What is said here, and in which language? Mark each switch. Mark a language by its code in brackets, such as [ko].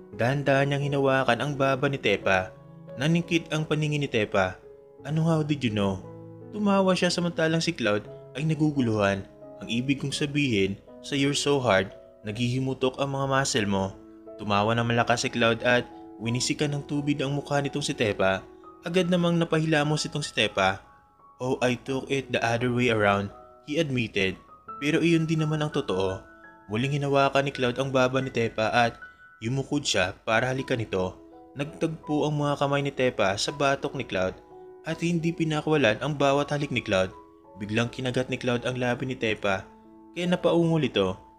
[tl] Dahan-dahan niyang hinawakan ang baba ni Tepa. Naningkit ang paningin ni Tepa. Ano, [en] how did you know? [tl] Tumawa siya samantalang si Cloud ay naguguluhan. Ang ibig kong sabihin, sa [en] You're So Hard, [tl] naghihimutok ang mga muscle mo. Tumawa na malakas si Cloud at winisikan ng tubig ang mukha nitong si Tepa. Agad namang napahilamos itong si Tepa. [en] Oh, I took it the other way around, he admitted. [tl] Pero iyon din naman ang totoo. Muling hinawakan ni Cloud ang baba ni Tepa at yumukod siya para halikan ito. Nagtagpo ang mga kamay ni Tepa sa batok ni Cloud at hindi pinakawalan ang bawat halik ni Cloud. Biglang kinagat ni Cloud ang labi ni Tepa kaya napaungol ito.